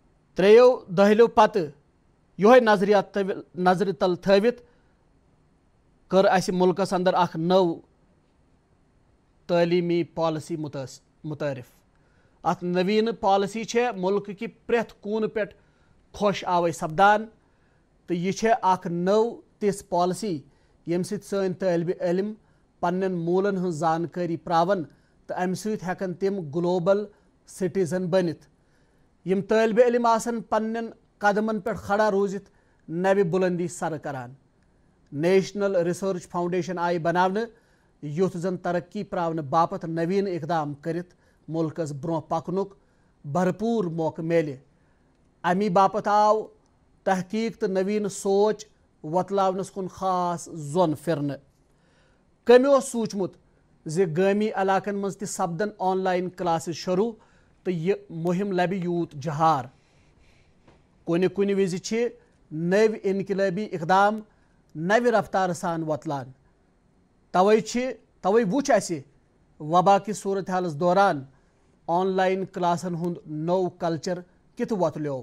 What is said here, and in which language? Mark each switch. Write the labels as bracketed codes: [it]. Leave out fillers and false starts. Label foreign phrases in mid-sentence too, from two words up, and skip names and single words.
[ks] تریو دہلیو پتہ یہ نظریات نظر تل تھوت کر اس ملکس اندر اخ نو تعلیمی پالسی متعارف. ات نوین پالسی ملک کی پریت کون پہ خوش آوے سپدان تو یہ اخ نو تس پالسی یم سۭتۍ سٲنۍ طالب علم پنن مولن ہن زانکاری پراون تو امہ سۭتۍ ہیکن تم [en] global citizen [ks] بنت. یم طالب علم آسن پنن قدمن پہ کھڑا روزت نبِ بلندی سر کران. نیشنل ریسرچ فاؤنڈیشن آئی بناونہٕ یُتھ زن ترقی پراونہٕ باپت نوین اقدام کرت ملکس برونٛہہ پکنُک بھرپور موقع میلہِ. امی باپت آو تحقیق تو نوین سوچ وتلاونس کن خاص زون پھرنہٕ. کٔمۍ اوس سوٗنٛچمُت زِ گٲمی علاقن منٛز تہِ سپدن [en] online classes [ks] شروع تو یہ مہم لبہِ یوٗت جہار. کُنہِ وِزِ چھِ نٔوۍ انقلٲبی اقدام نوِ رفتارٕ سان وۄتلان. توے وُچھ اسہِ وبا کِس صوٗرتحالس دوران آن لائن کلاسن ہُنٛد نوٚو کلچر کِتھ وۄتلیو.